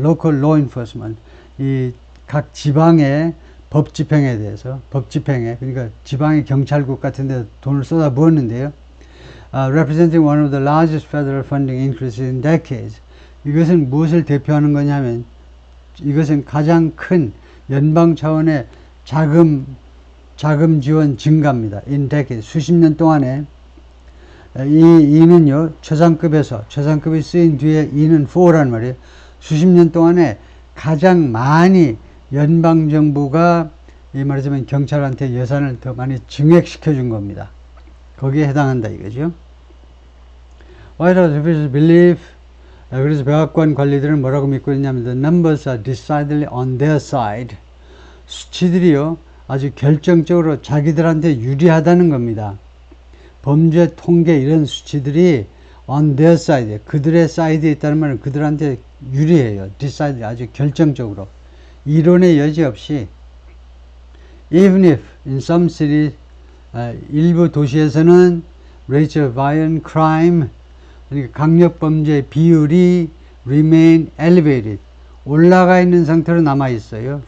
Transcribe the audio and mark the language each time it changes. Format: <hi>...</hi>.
<ko>Local law enforcement, 이 각 지방의 법 집행에 대해서, 법 집행에, 그러니까 지방의 경찰국 같은 데 돈을 쏟아 부었는데요.</ko> <en>Representing one of the largest federal funding increases in decades.</en> <ko>이것은 무엇을 대표하는 거냐면, 이것은 가장 큰 연방 차원의 자금 지원 증가입니다.</ko> <en>in decades.</en> <ko>수십 년 동안에 이는요, 최상급이 쓰인 뒤에 이는 for란 말이에요. 수십 년 동안에 가장 많이 연방정부가 이 말하자면 경찰한테 예산을 더 많이 증액시켜 준 겁니다. 거기에 해당한다 이거죠.</ko> <en>White House officials believe,</en> <ko>그래서 백악관 관리들은 뭐라고 믿고 있냐면</ko> <en>the numbers are decidedly on their side.</en> <ko>수치들이요, 아주 결정적으로 자기들한테 유리하다는 겁니다. 범죄 통계 이런 수치들이</ko> <en>on their side,</en> <ko>그들의 사이드에 있다는 말은 그들한테 유리해요. decide, 아주 결정적으로. 이론의 여지 없이</ko> <en>even if in some cities,</en> <ko>일부 도시에서는</ko> <en>rates of violent crime,</en> <ko>그러니까 강력범죄 비율이</ko> <en>remain elevated,</en> <ko>올라가 있는 상태로 남아 있어요.</ko>